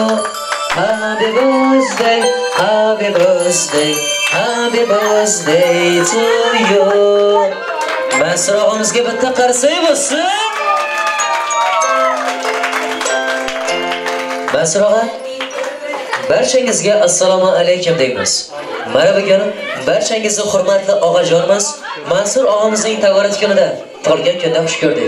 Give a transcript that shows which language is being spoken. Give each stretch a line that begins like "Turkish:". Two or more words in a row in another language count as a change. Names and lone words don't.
English: Happy birthday, happy birthday, happy birthday to you.
Uzbek: Mansur og'amizga bitta qarsak bo'lsin. Mansur og'a, barchangizga assalomu alaykum deymiz. Mana bugun barchangizni hurmatli og'ajonimiz Mansur og'amizning tavbarat kunida, tug'ilgan kunda xush ko'rdik.